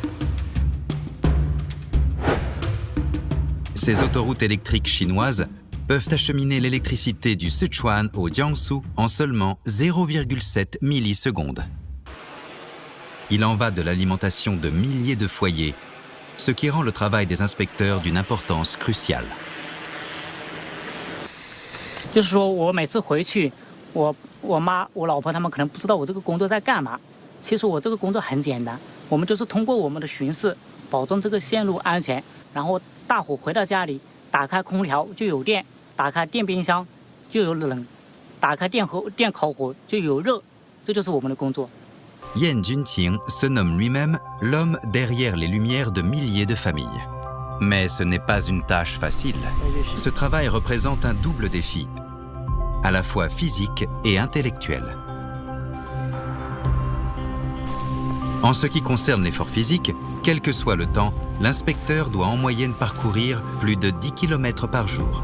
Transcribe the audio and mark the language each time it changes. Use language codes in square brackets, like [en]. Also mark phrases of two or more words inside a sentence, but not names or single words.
[fr] Ces autoroutes électriques chinoises peuvent acheminer l'électricité du Sichuan au Jiangsu en seulement 0,7 millisecondes. Il en va de l'alimentation de milliers de foyers, ce qui rend le travail des inspecteurs d'une importance cruciale. [zh] 就是说我每次回去，我妈、我老婆他们可能不知道我这个工作在干嘛。其实我这个工作很简单，我们就是通过我们的巡视，保证这个线路安全，然后大伙回到家里，打开空调就有电，打开电冰箱就有冷，打开电烤火就有热，这就是我们的工作。 [fr] Yan Junqing se nomme lui-même l'homme derrière les lumières de milliers de familles. Mais ce n'est pas une tâche facile. Ce travail représente un double défi, à la fois physique et intellectuel. En ce qui concerne l'effort physique, quel que soit le temps, l'inspecteur doit en moyenne parcourir plus de 10 km par jour.